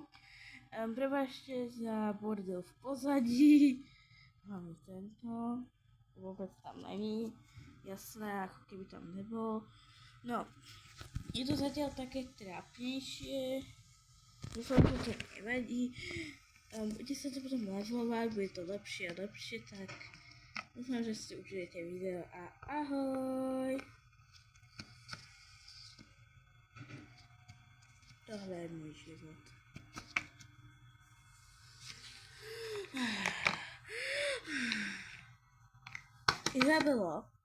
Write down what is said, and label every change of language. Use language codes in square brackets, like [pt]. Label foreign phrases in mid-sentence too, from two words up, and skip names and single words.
[sk] Prepačte za bordel v pozadí, hlavne tento, vôbec tam není, jasné, ako keby tam nebol. No, je to zatiaľ také trápnejšie, dúfam, že to nevadí. Bude sa to potom lazlovať, bude to lepšie a lepšie, tak dúfam, že si užijete video a ahoj! Tohle je môj život. Izabelo?